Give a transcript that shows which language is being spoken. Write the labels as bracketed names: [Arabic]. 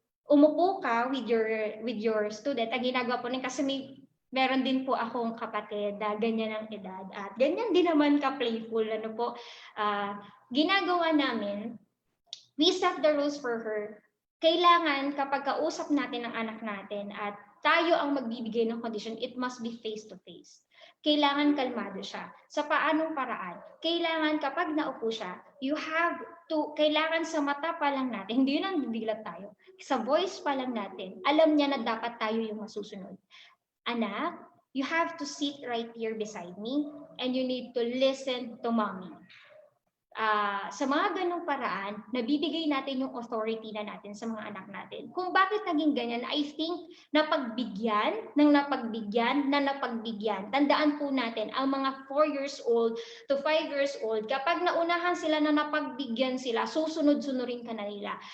[Filipino] Umupo ka [English] with your student. [Filipino] Ang ginagawa po kasi meron din po akong kapatid na ganyan ang edad at ganyan din naman ka-playful. Ginagawa namin, [English] we set the rules for her. [Filipino] Kailangan kapag kausap natin ang anak natin at tayo ang magbibigay ng condition, [English] it must be face-to-face. [Filipino] Kailangan kalmado siya. Sa paanong paraan? Kailangan kapag naupo siya, kailangan sa mata pa lang natin, hindi yun ang bibilat tayo. Sa voice pa lang natin, alam niya na dapat tayo yung masusunod. [English] Anak, you have to sit right here beside me and you need to listen to mommy. [Filipino] Sa mga ganong paraan, nabibigay natin yung authority na natin sa mga anak natin. Kung bakit naging ganyan, [English] I think [Filipino] napagbigyan. Tandaan po natin, ang mga 4 years old to 5 years old, kapag naunahan sila na napagbigyan sila, susunod-sunurin ka na nila.